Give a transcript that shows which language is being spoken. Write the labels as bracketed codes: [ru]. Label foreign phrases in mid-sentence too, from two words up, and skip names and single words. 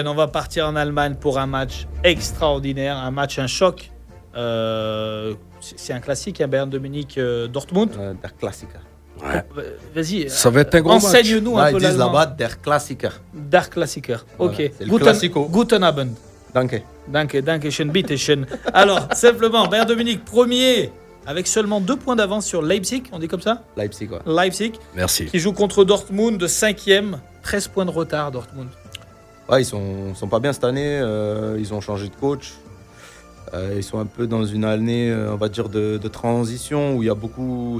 [fr] On va partir en Allemagne pour un match extraordinaire, un choc. C'est un classique, un Bayern de Munich Dortmund. [de] Der Klassiker. [fr] Ouais. Vas-y, Ça va être un gros match. enseigne-nous Là, un ils peu disent l'allemand. là-bas [de] Der Klassiker. Der Klassiker. [fr] Ok. Voilà, c'est le classico. [de] Guten Abend. Danke. Dankeschön, bitteschön. [fr] Alors, simplement, Bayern de Munich, premier, avec seulement 2 points d'avance sur Leipzig, on dit comme ça? Leipzig, ouais. Leipzig, Merci. qui joue contre Dortmund, 5e, 13 points de retard, Dortmund. Ouais, ils sont pas bien cette année. Ils ont changé de coach. Ils sont un peu dans une année, on va dire, de transition où il y a beaucoup.